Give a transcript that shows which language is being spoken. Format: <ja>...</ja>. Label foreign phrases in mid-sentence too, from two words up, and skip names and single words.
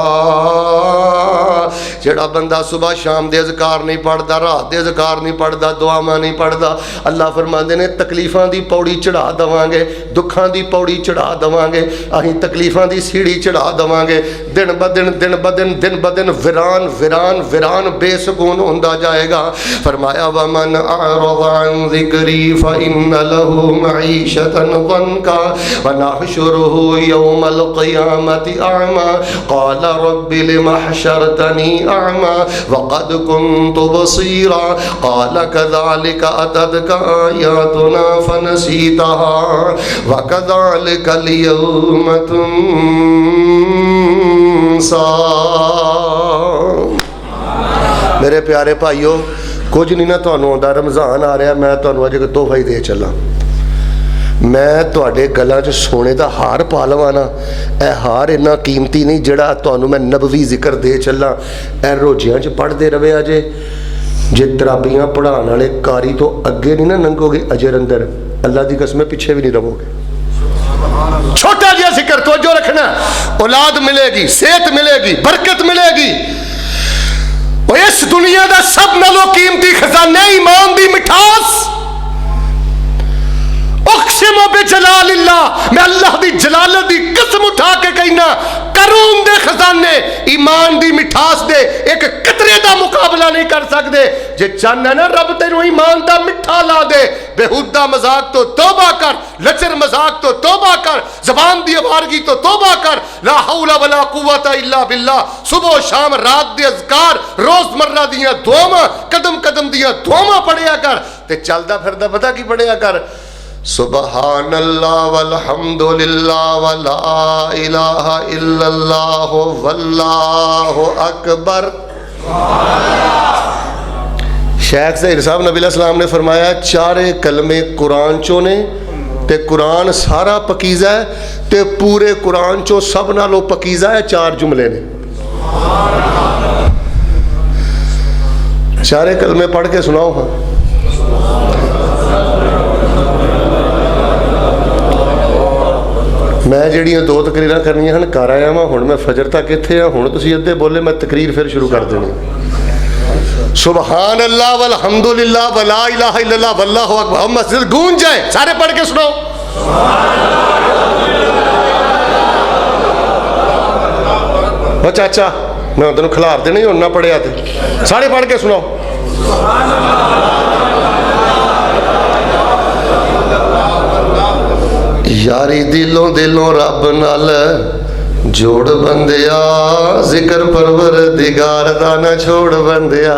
<pa>جیہڑا بندہ صبح شام دے اذکار نہیں پڑھدا، رات دے اذکار نہیں پڑھدا، دعاواں نہیں پڑھدا، اللہ فرماندے نے تکلیفاں دی پوڑی چڑھا دیوانگے، دکھاں دی پوڑی چڑھا دیوانگے، اہیں تکلیفاں دی سیڑھی چڑھا دیوانگے. دن بدن ویران ویران ویران بے سکون ہوندا جائے گا.</pa> <ar>فرمایا ومن أعرض عن ذكري فإن له معيشة ضنكا ونحشره يوم القيامة أعمى قال رب لم حشرتني أعمى وقد كنت بصيرا قال كذلك أتتك آياتنا فنسيتها وكذلك اليوم تنسى.</ar> <pa>میرے پیارے بھائیو، کجھ نہیں نا تہانوں آندا، رمضان آ رہا، میں تہانوں اج اک تحفہ ہی دے چلا. میں تہاڈے گلاں چ سونے کا ہار پا لواں نا، یہ ہار انا قیمتی نہیں جہڑا تہانوں میں نبوی ذکر دے چلا. یہ روزیاں چ پڑھتے رہے اجے، جے تراویاں پڑھانے والے قاری توں اگے نہیں نا لنگھوگے, اجر اندر اللہ کی قسم پچھے بھی نہیں رہوگے. چھوٹا جیہا ذکر توجہ رکھنا، اولاد ملے گی، صحت ملے گی، برکت ملے گی. اور اس دنیا کا سب نالوں قیمتی خزانہ ایمان دی مٹھاس.</pa> <ar>أقسم بجلال الله,</ar> <pa>میں اللہ دی جلالت دی قسم اٹھا کے کہنا، کروم دے خزانے ایمان دی مٹھاس دے اک قطرے دا مقابلہ نہیں کر سکتے. جے چاہنا نا رب تینوں ایمان دا مٹھا لا دے، بیہودہ مذاق توں توبہ کر، لچر مذاق توں توبہ کر، زبان دی آوارگی توں توبہ کر.</pa> <ar>لا حول ولا قوة إلا بالله.</ar> <pa>صبح شام رات دے اذکار، روزمرہ دیاں دعاواں، قدم قدم دیاں دعاواں پڑھیا کر. تے چلدا پھردا پتا کی پڑھیا کر,</pa> <ar>سبحان الله والحمد لله ولا إله إلا الله والله أكبر.</ar> <pa>شیخ ظہیر صاحب نبی علیہ السلام نے فرمایا، چارے کلمے قرآن چوں نے، تے قرآن سارا پاکیزہ ہے، تے پورے قرآن چوں سب نالوں پاکیزہ ہے چار جملے نے. چارے کلمے پڑھ کے سناؤ. ہاں، میں جہڑیاں دو تقریر کرنیاں ہیں کر آیا واں، ہن میں فجر تک ایتھے آ، ہن تسیں ادھے بولے میں تقریر فیر شروع کر دینی.</pa> <ar>سبحان الله والحمد لله ولا إله إلا الله والله أكبر.</ar> <pa>مسجد گونج جائے، سارے پڑھ کے سناؤ۔ او چاچا، میں تینوں کھلار دینے ہن نا پڑھیا تے سارے پڑھ کے سناؤ. یاری دلوں دلوں رب نال جوڑ بندیا، ذکر پروردگار دا نہ چھوڑ بندیا.</pa>